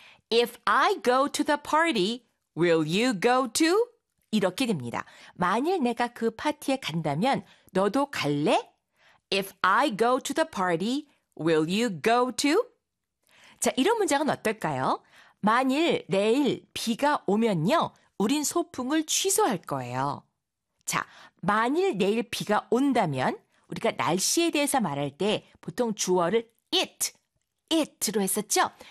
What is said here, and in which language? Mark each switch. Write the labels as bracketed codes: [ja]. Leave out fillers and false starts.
[en] If I go to the party, will you go to? [ko] 이렇게 됩니다. 만일 내가 그 파티에 간다면 너도 갈래? [en] If I go to the party, will you go to? [ko] 자, 이런 문장은 어떨까요? 만일 내일 비가 오면요, 우린 소풍을 취소할 거예요. 자, 만일 내일 비가 온다면 우리가 날씨에 대해서 말할 때 보통 주어를 it로 했었죠?